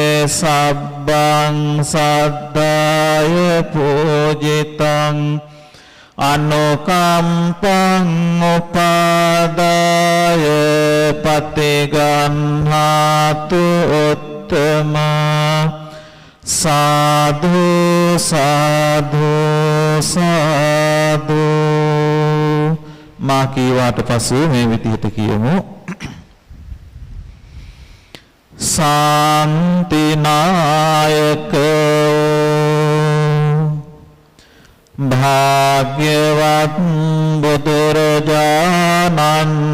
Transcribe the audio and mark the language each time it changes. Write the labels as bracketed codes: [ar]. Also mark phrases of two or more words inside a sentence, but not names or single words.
[pi] sabbang saddaya pujitam anukampang upadaya patiganhatu uttama sadhu sadhu sadhu [si] මා කීවාට පසු මේ විදිහට කියමු සාන්තිනායක භාග්‍යවත් බුදුරජාණන්